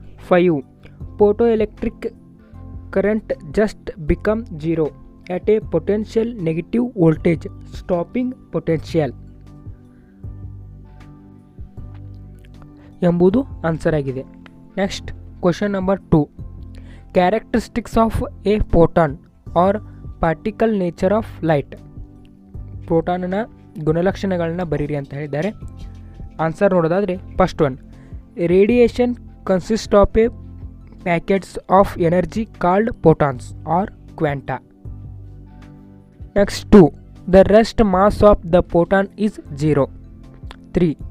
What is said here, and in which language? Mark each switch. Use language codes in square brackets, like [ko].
[en] 5. Photoelectric current just become zero at a potential negative voltage, stopping potential [kn] ಎಂಬುದು answer ಆಗಿದೆ. [en] Next question number 2. Characteristics of a photon or particle nature of light. [kn] ಪ್ರೋಟಾನ್ನ ಗುಣಲಕ್ಷಣಗಳನ್ನ ಬರೀರಿ ಅಂತ ಹೇಳಿದ್ದಾರೆ. Answer ನೋಡೋದಾದರೆ [en] First one, radiation consist of a packets of energy called photons or quanta. Next 2. The rest mass of the photon is 0. 3.